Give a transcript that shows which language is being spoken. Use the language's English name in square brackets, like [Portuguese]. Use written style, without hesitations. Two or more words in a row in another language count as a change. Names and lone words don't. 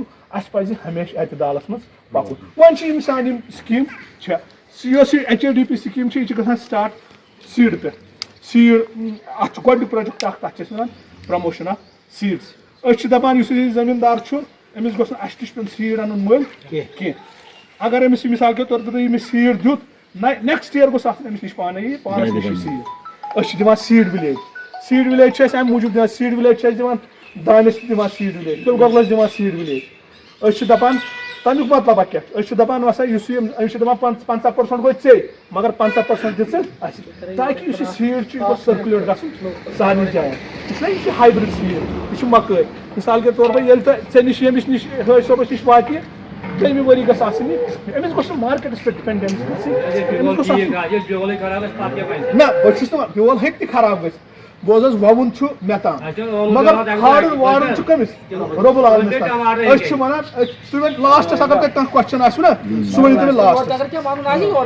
[Kashmiri] اَسہِ پَزِ ہمیشہِ اعتدالَس منٛز پَکُن وۄنۍ چھِ یِم سانہِ یِم سکیٖم چھےٚ یۄس یہِ [English] HADP scheme [Kashmiri] چھِ یہِ چھِ گژھان سٹاٹ سیٖڈ پٮ۪ٹھ سیٖڈ اَتھ چھُ گۄڈنیُک پروجیکٹ اکھ تَتھ چھِ أسۍ وَنان [English] promotion of seeds [Kashmiri] أسۍ چھِ دَپان یُس یہِ زٔمیٖندار چھُ أمِس گوٚژھ نہٕ اَسہِ نِش پیوٚن سیٖڈ اَنُن مٔلۍ کینٛہہ اگر أمِس [Urdu] مِثال کے طور پر [Kashmiri] ییٚمِس سیٖڈ دیُت [English] next year [Kashmiri] گوٚژھ آسُن أمِس نِش پانَے یہِ پانَس نِش سیٖڈ أسۍ چھِ دِوان [English] seed village [Kashmiri] چھِ أسۍ اَمہِ موٗجوٗب دِوان [English] seed village [Kashmiri] چھِ أسۍ دِوان دانٮ۪س تہِ دِوان [English] seed village [Kashmiri] تِلہٕ گۄگلَس دِوان [English] seed village [Kashmiri] أسۍ چھِ دَپان تَمیُک مطلبہ کیٛاہ چھُ أسۍ چھِ دَپان وَسا یُس یہِ أمِس چھِ دَپان 50% گوٚو ژےٚ مگر 50% دِ ژٕ اَسہِ تاکہِ یُس یہِ سیٖڈ چھُ یہِ گوٚژھ سٔرکُلیٹ گژھُن سارنٕے جایَن یہِ چھُنہ یہِ چھُ [English] hybrid seed [Kashmiri] یہِ چھُ مَکٲے [Urdu] مِثال کے طور پر [Kashmiri] ییٚلہِ تۄہہِ ژےٚ نِش ییٚمِس نِش حٲج صٲبَس نِش واتہِ ترٛیٚیِمہِ ؤری گژھِ آسٕنۍ یہِ أمِس گوٚژھ نہٕ مارکیٹَس پٮ۪ٹھ ڈِپٮ۪نڈٮ۪نٕس گژھٕنۍ نہ بہٕ چھُس نہٕ بیول ہیٚکہِ تہِ خراب گٔژھِتھ بوز حظ وَوُن چھُ مےٚ تام مگر کھالُن وارُن چھُ کٔمِس رۄب العالمیٖنَس تام أسۍ چھِ وَنان تُہۍ ؤنۍ لاسٹَس اگر تۄہہِ کانٛہہ کوسچن آسِوٕ نا سُہ ؤنِو تُہۍ مےٚ لاسٹَس